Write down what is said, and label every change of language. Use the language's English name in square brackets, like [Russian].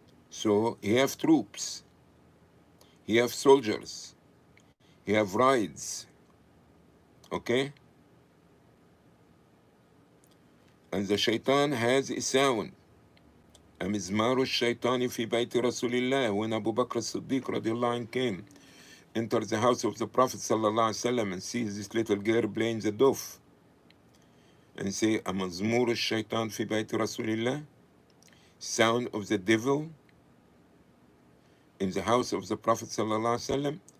[English] So he have troops, he have soldiers, he have rides, okay? And the shaitan has a sound. [Arabic] أمزمار الشيطان في بيت رسول الله. [English] When Abu Bakr as-Siddiq radiallahu anh came, entered the house of the Prophet sallallahu alaihi wasallam and sees this little girl playing the duf, and say, [Arabic] أمزمور الشيطان في بيت رسول الله, [English] sound of the devil in the house of the Prophet sallallahu alaihi wasallam.